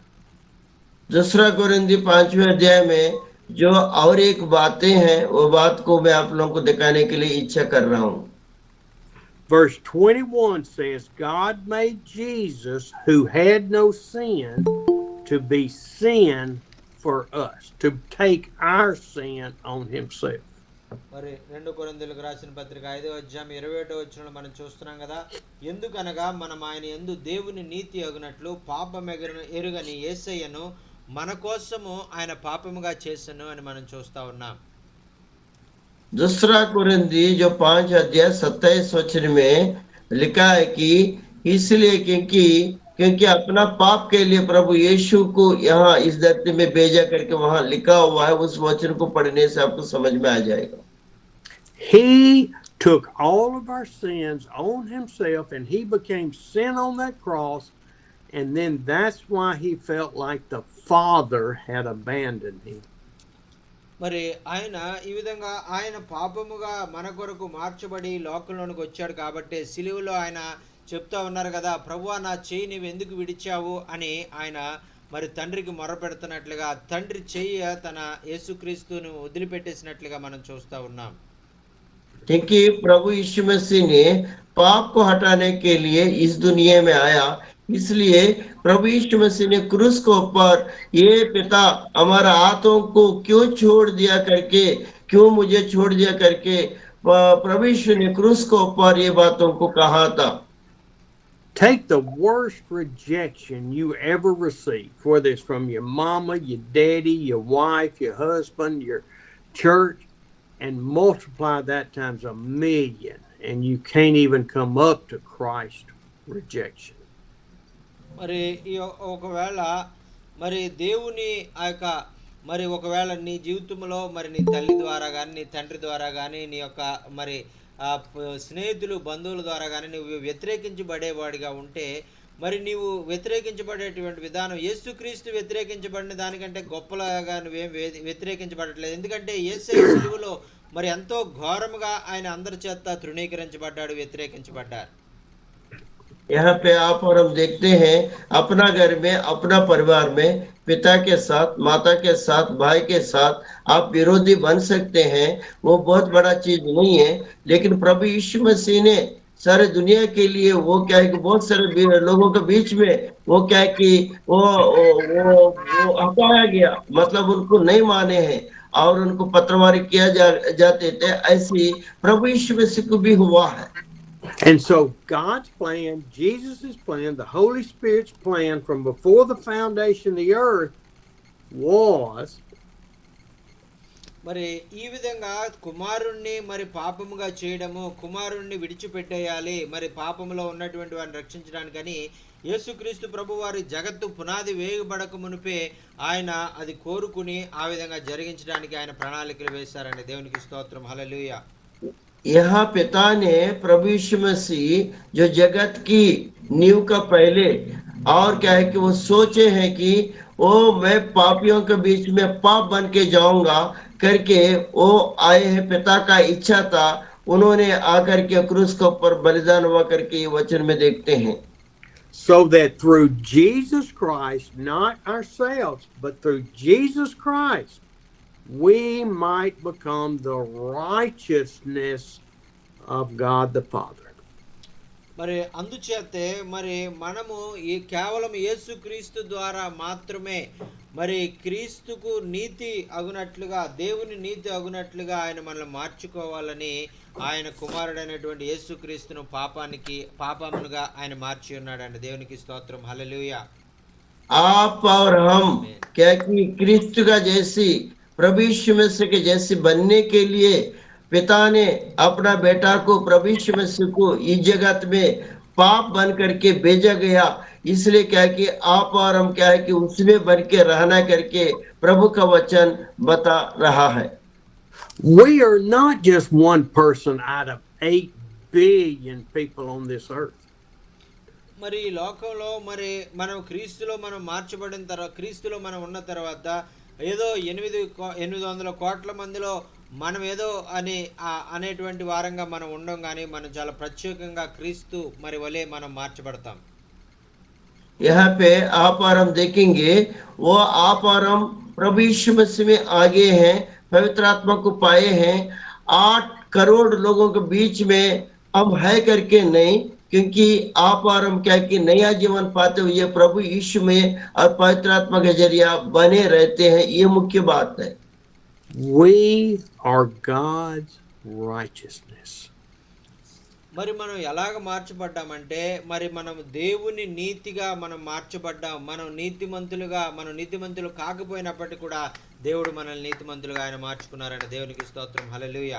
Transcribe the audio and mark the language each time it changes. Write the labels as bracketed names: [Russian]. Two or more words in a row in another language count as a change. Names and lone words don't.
[Hindi] दूसरा कोरिन्थी 5वें अध्याय में जो और एक बातें हैं, वो बात को मैं आप लोगों को दिखाने के लिए इच्छा कर रहा हूँ. [English] Verse 21 says, God made Jesus, who had no sin, to be sin for us, to take our sin on himself. [Telugu] మరి 2 కొరింథీయులకు రాసిన పత్రిక 5వ అధ్యాయం 21వ వచనంలో మనం చూస్తున్నాం కదా, ఎందుకనగా మనం ఆయన యందు దేవుని నీతి అగునట్లు పాపం ఎరుగని యేసయ్యను మన కోసము ఆయన పాపముగా చేసెను అని మనం చూస్తా ఉన్నాం. [Hindi] दूसरा कोरिन्थी जो 5 अध्याय 27 वचन में लिखा है कि इसलिए क्योंकि अपना पाप के लिए प्रभु यीशु को यहाँ इस धरती में भेजा करके वहां लिखा हुआ है. उस वचन को पढ़ने से आपको समझ में आ जाएगा. [English] He took all of our sins on himself, and he became sin on that cross, and then that's why he felt like the Father had abandoned him. [Telugu] మరి ఆయన ఈ విధంగా ఆయన పాపముగా మన కొరకు మార్చబడి లోకంలోనికి వచ్చాడు కాబట్టి సిలువలో ఆయన చెప్తా ఉన్నారు కదా, ప్రభువా నా చెయ్యి నీవు ఎందుకు విడిచావు అని ఆయన మరి తండ్రికి మొరపెడుతున్నట్లుగా తండ్రి చెయ్యి తన యేసుక్రీస్తును వదిలిపెట్టేసినట్లుగా మనం చూస్తా ఉన్నాం. [Hindi] क्योंकि प्रभु यीशु मसीह ने पाप को हटाने के लिए इस दुनिया में आया, इसलिए प्रभु यीशु मसीह ने क्रूस के ऊपर ये पिता हमारा हाथों को क्यों छोड़ दिया करके, क्यों मुझे छोड़ दिया करके प्रभु यीशु ने क्रूस के ऊपर ये बातों को कहा था. [English] Take the worst rejection you ever received, whether it's from your mama, your daddy, your wife, your husband, your church, and multiply that times 1,000,000, and you can't even come up to Christ's rejection. [Telugu] మరి ఒకవేళ మరి దేవుని ఆ యొక్క మరి ఒకవేళ నీ జీవితంలో మరి నీ తల్లి ద్వారా కానీ, నీ తండ్రి ద్వారా కానీ, నీ యొక్క మరి స్నేహితులు, బంధువుల ద్వారా కానీ నువ్వు వ్యతిరేకించబడేవాడిగా ఉంటే, మరి నీవు వ్యతిరేకించబడేటువంటి విధానం యేసుక్రీస్తు వ్యతిరేకించబడిన దానికంటే గొప్పలాగా నువ్వేం వ్యతిరేకించబడట్లేదు. ఎందుకంటే యేసయ్య సిలువలో మరి ఎంతో ఘోరముగా ఆయన అందరి చేత తృణీకరించబడ్డాడు, వ్యతిరేకించబడ్డారు. [Hindi] यहाँ पे आप और हम देखते हैं अपना घर में, अपना परिवार में पिता के साथ, माता के साथ, भाई के साथ आप विरोधी बन सकते हैं, वो बहुत बड़ा चीज नहीं है. लेकिन प्रभु यीशु मसीह ने सारे दुनिया के लिए वो क्या है कि बहुत सारे लोगों के बीच में वो क्या है कि वो हटाया गया, मतलब उनको नहीं माने हैं और उनको पत्रवारी किया जाते थे. ऐसी प्रभु यीशु मसीह को भी हुआ है. [English] And so God's plan, Jesus' plan, the Holy Spirit's plan from before the foundation of the earth was [Telugu] మరి ఈ విధంగా కుమారుణ్ణి మరి పాపముగా చేయడము, కుమారుణ్ణి విడిచిపెట్టేయాలి, మరి పాపములో ఉన్నటువంటి వారిని రక్షించడానికని యేసుక్రీస్తు ప్రభు వారి జగత్తు పునాది వేయబడక మునిపే ఆయన అది కోరుకుని ఆ విధంగా జరిగించడానికి ఆయన ప్రణాళికలు వేశారండి. దేవునికి స్తోత్రం, హల్లెలూయా. [Hindi] यहाँ पिता ने प्रभु यीशु मसीह जो जगत की नींव का पहले और क्या है कि वो सोचे हैं कि वो मैं पापियों के बीच में पाप बन के जाऊंगा करके वो आए हैं. पिता का इच्छा था, उन्होंने आकर के क्रूस के ऊपर बलिदान हुआ करके ये वचन में देखते हैं. [English] so that through Jesus Christ, not ourselves, but through Jesus Christ, we might become the righteousness of God the Father. [Telugu] మరి అందుచేతే మరి మనము ఈ కేవలం యేసుక్రీస్తు ద్వారా మాత్రమే మరి క్రీస్తుకు నీతి అగునట్లుగా, దేవుని నీతి అగునట్లుగా ఆయన మనల్ని మార్చుకోవాలని ఆయన కుమారుడైనటువంటి యేసుక్రీస్తును పాపములుగా ఆయన మార్చి ఉన్నాడండి. దేవునికి స్తోత్రం. హల్లెలూయా. [Hindi] आप और हम क्या कि क्रिस्त का जैसी प्रभु यीशु मसीह के जैसे बनने के लिए पिता ने अपना बेटा को प्रभु यीशु मसीह को इस जगत में पाप बन करके भेजा गया। इसलिए क्या कि आप और हम क्या है कि उसमें बन के रहना करके प्रभु का वचन बता रहा है। [English] We are not just one person out of 8 billion people on this earth. [Telugu] మరి ఈ లోకంలో మరి మనం క్రీస్తులో మనం మార్చబడిన తర్వాత, క్రీస్తులో మనం ఉన్న తర్వాత ఏదో 800 కోట్ల మందిలో మనం ఏదో అనేటువంటి వారంగా మనం ఉండం, కానీ మనం చాలా ప్రత్యేకంగా క్రీస్తు మరి వలె మనం మార్చబడతాం. [Hindi] यहाँ पे आप और हम देखेंगे वो आप और हम प्रभु यीशु मसीह में आगे हैं, पवित्र आत्मा को पाए हैं। 8 करोड़ लोगों के बीच में हम है करके नहीं, क्योंकि आप और हम क्या कि नया जीवन पाते हुए प्रभु यीशु में और पवित्र आत्मा के जरिए बने रहते हैं। ये मुख्य बात है। [English] We are God's righteousness. [Telugu] మరి మనం ఎలాగ మార్చబడ్డామంటే మరి మనం దేవుని నీతిగా మనం మార్చబడ్డాం. మనం నీతిమంతులు కాకపోయినప్పటికీ కూడా దేవుడు మనల్ని నీతిమంతులుగా ఆయన మార్చుకున్నారంటే దేవునికి స్తోత్రం. హల్లెలూయా.